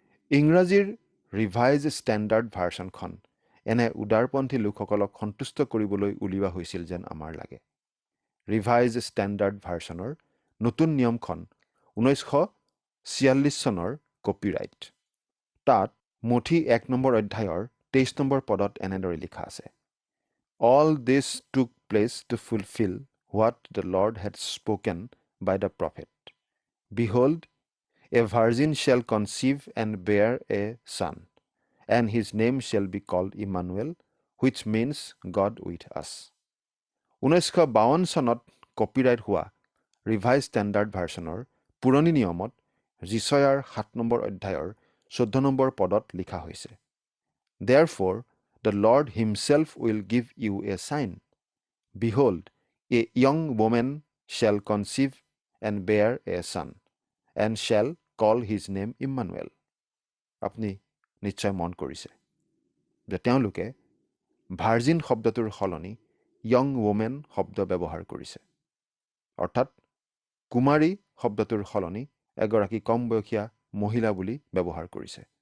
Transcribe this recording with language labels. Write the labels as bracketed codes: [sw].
[as] ইংৰাজীৰ revise standard ভাৰ্চনখন এনে উদাৰপন্থী লোকসকলক সন্তুষ্ট কৰিবলৈ উলিওৱা হৈছিল যেন আমাৰ লাগে। ৰিভাইজ ষ্টেণ্ডাৰ্ড ভাৰ্চনৰ নতুন নিয়মখন 1946 চনৰ কপিৰাইট। তাত মঠি 1 নম্বৰ অধ্যায়ৰ 23 নম্বৰ পদত এনেদৰে লিখা আছে, [en] All this took place to fulfill what the Lord had spoken by the prophet. Behold, a virgin shall conceive and bear a son, and his name shall be called Emmanuel, which means God with us. [as] 1952 চনত copyright হোৱা revise standard ভাৰ্চনৰ পুৰণি নিয়মত যিচয়াৰ 7 number অধ্যায়ৰ 14 number পদত লিখা হৈছে, [en] Therefore, the Lord himself will give you a sign. Behold, a young woman shall conceive and bear a son, and shall call his name Emmanuel. [as] আপুনি নিশ্চয় মন কৰিছে যে তেওঁলোকে ভাৰ্জিন শব্দটোৰ সলনি য়ং ৱমেন শব্দ ব্যৱহাৰ কৰিছে। অৰ্থাৎ কুমাৰী শব্দটোৰ সলনি এগৰাকী কম বয়সীয়া মহিলা বুলি ব্যৱহাৰ কৰিছে।